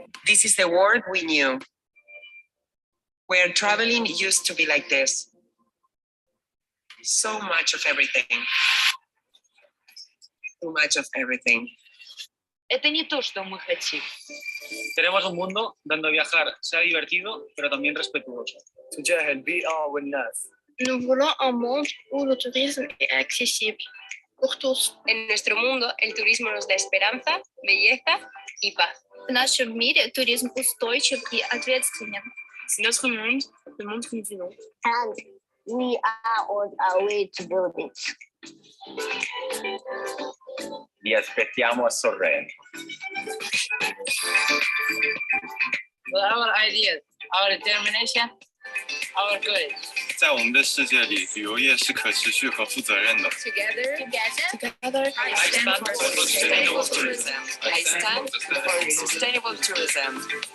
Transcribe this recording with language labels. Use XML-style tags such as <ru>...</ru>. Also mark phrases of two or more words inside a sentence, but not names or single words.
<en>this is the world we knew, where traveling used to be like this. So much of everything. Too much of everything.</en> <ru>Это не то, что мы хотим.</ru> <es>Queremos un mundo donde viajar sea divertido, pero también respetuoso.</es> <fr>Nous voulons un monde où le tourisme est accessible pour tous.</fr> <es>En nuestro mundo, el turismo nos da esperanza, belleza y paz.</es> <ru>В нашем мире туризм устойчив и ответственен.</ru> <fr>C'est notre monde, le monde que nous voulons.</fr> <en>And we are on our way to build it.</en> <it>Vi aspettiamo a Sorrento.</it> <en>With our ideas, our determination, our courage.</en> <zh>在我们的世界里，旅游业是可持续和负责任的。</zh> <en>Together, I stand for sustainable tourism. I stand for sustainable tourism.</en>